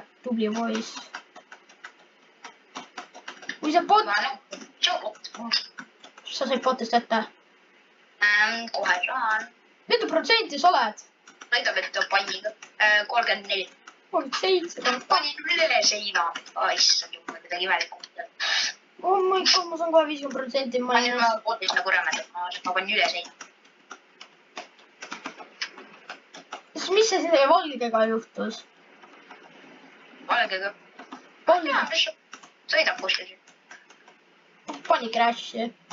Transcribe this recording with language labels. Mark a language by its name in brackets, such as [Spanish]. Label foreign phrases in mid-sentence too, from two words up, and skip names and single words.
[Estonian] Tubli poiss. Kui see bot... Sa said botist ette? Kohe saan. Mitu protsenti sa oled? Näidab, et on panniga. 34. 37. Panin üle seina. Issand jumal, midagi imelikku. [English] Oh my god, [Estonian] ma saan kohe 50%. Ma nüüd ma botis nagu rämedab. Ma panin üle seina. Mis see valgega juhtus? Valgega? sõidab kuskil. Pani crash'i.